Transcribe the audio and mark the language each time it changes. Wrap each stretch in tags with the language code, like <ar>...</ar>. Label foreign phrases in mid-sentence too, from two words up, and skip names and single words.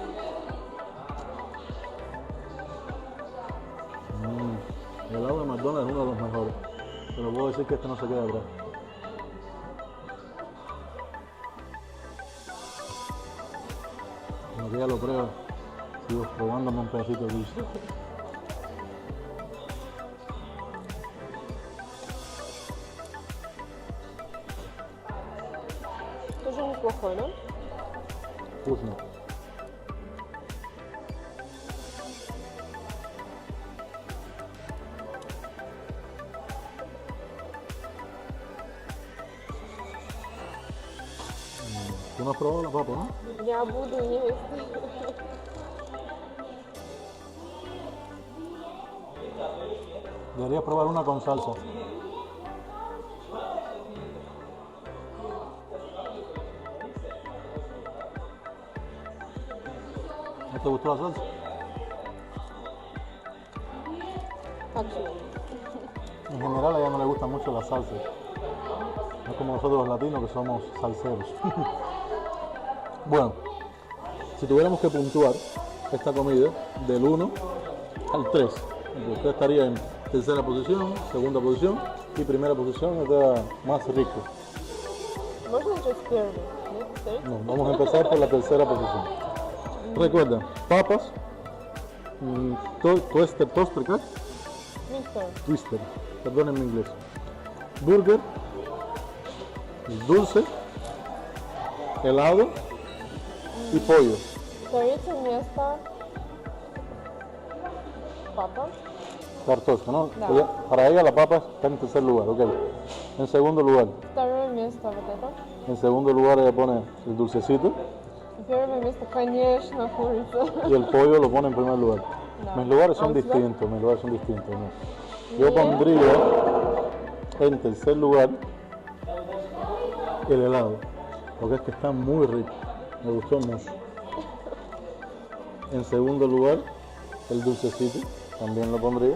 <es>El helado de McDonald's es uno de los mejores, pero puedo decir que este no se queda atrás. Como que ya lo pruebo, sigo probándome un pedacito de dulce.</es> <ru>Тоже неплохой, да? Вкусно.</ru> <es>¿Tú no has probado la papa, no?</es> <ru>Я буду есть.</ru> <es>Deberías probar una con salsa. ¿No te gustó la salsa?</es> <ru>Как же?</ru> <es>En general a ella no le gusta mucho la salsa. No es como nosotros los latinos que somos salseros. Bueno, si tuviéramos que puntuar esta comida del 1 al 3, usted estaría en tercera posición, segunda posición y primera posición, es la más rico.</es> <ru>Можно начать с первой? Нет, повторить?</ru> <es>No, vamos a empezar por la tercera posición. Recuerda, papas,</es> <en>toaster, cut,</en> <ru>Мистер.</ru> <es>twister, perdón en mi inglés, burger, dulce, helado y pollo.</es> <ru>Третье место. Папа. Cartosca,</ru> <es>¿no?</es> <ru>Да.</ru> <es>Para ella la papa está en tercer lugar, ok. En segundo lugar,</es> <ru>Второе место вот это.</ru> <es>en segundo lugar ella pone el dulcecito</es> <ru>Первое место, конечно, курица.</ru> <es>y el pollo lo pone en primer lugar.</es> <ru>Да.</ru> <es>Mis lugares</es> <ru>А</ru> <es>son</es> <ru>у тебя?</ru> <es>distintos, mis lugares son distintos. ¿No? Yo pondría en tercer lugar el helado, porque es que está muy rico, me gustó mucho. En segundo lugar, el dulcecito, también lo pondría.</es>